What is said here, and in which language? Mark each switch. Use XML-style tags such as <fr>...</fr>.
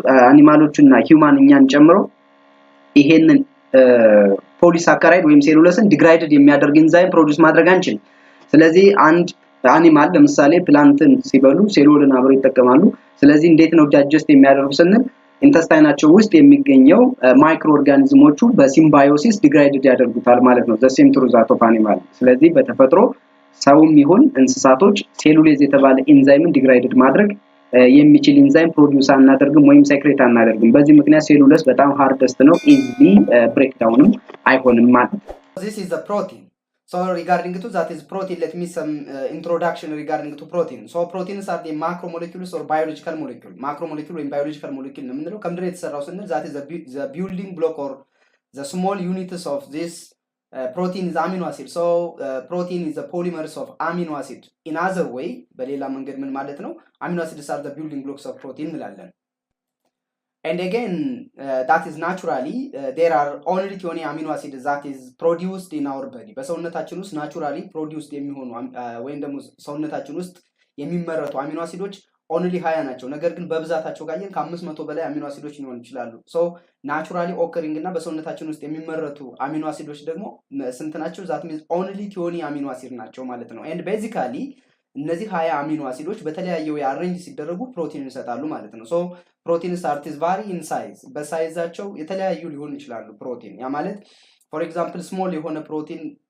<am>አኒማሎቹና ሂዩማን እኛን ጨምሮ ይሄንን ፖሊሳካራይድ ወይም ሴሉለስን ዲግራይድድ የሚያደርግ ኢንዛይም ፕሮዲዩስ ማድረግ አንችልም። ስለዚህ አንድ አኒማል ለምሳሌ ፕላንትን ሲበሉ ሴሉልን አብረው ይጠቀማሉ። ስለዚህ እንዴት ነው ዳይጀስት የሚያደርጉ ስንል ኢንተስታይናቸው ውስጥ የሚገኘው ማይክሮ ኦርጋኒዝሞቹ በሲምባዮሲስ ዲግራይድድ ያደርጉታል ማለት ነው።</am> <en>ዘ ሴም ትሩ ዛት ኦፍ አኒማል።</en> <am>ስለዚህ በተፈጥሮ ሰውም ይሁን እንስሳቶች ሴሉሌዝ የተባለ ኢንዛይምን ዲግራይድድ ማድረግ የሚችል ኢንዛይም ፕሮዲዩስ አናደርግም ወይም ሴክሬት አናደርግም። በዚህ ምክንያት ሴሉለስ በጣም ሃርደስት ነው፣ ኢዚሊ ብሬክዳውንም አይሆንም ማለት ነው።</am> <en>This is the protein. So regarding to that is protein, let me some introduction regarding to protein. So proteins are the macromolecules or biological molecule. Macromolecule and biological molecule</en> <am>ነው የምንለው ከምድር የተሰራው ስንል</am> <en>that is the building block or the small units of this protein is amino acid. So protein is the polymers of amino acid. In other way</en> <am>በሌላ መንገድ ምን ማለት ነው?</am> <en>Amino acids are the building blocks of protein</en> <am>እንላለን።</am> <en>And again, that is naturally, there are only 20 amino acids that is produced in our body.</en> <am>በሰውነታችን ውስጥ</am> <en>naturally produced</en> <am>የሚሆኑ ወይም ደግሞ ሰውነታችን ውስጥ የሚመረቱ አሚኖ አሲዶች only 20 ናቸው። ነገር ግን በብዛታቸው ጋር ከ500 በላይ አሚኖ አሲዶች ሊሆኑ ይችላሉ።</am> <en>So naturally occurring</en> <am>እና በሰውነታችን ውስጥ የሚመረቱ አሚኖ አሲዶች ደግሞ ስንት ናቸው?</am> <en>that means only 20</en> <am>አሚኖ አሲድ ናቸው ማለት ነው። And basically እነዚህ 20 አሚኖ አሲዶች በተለያየ አሬንጅ ሲደረጉ ፕሮቲን ይሰጣሉ ማለት ነው።</am> <en>ሶ ፕሮቲንስ አርቲስ ቫሪ ኢን ሳይዝ</en> <am>በሳይዛቸው የተለያዩ ሊሆኑ ይችላሉ ፕሮቲን። ያ ማለት</am> <en>ፎር ኤግዛምፕል ስሞል</en> <am>የሆነ ፕሮቲን</am>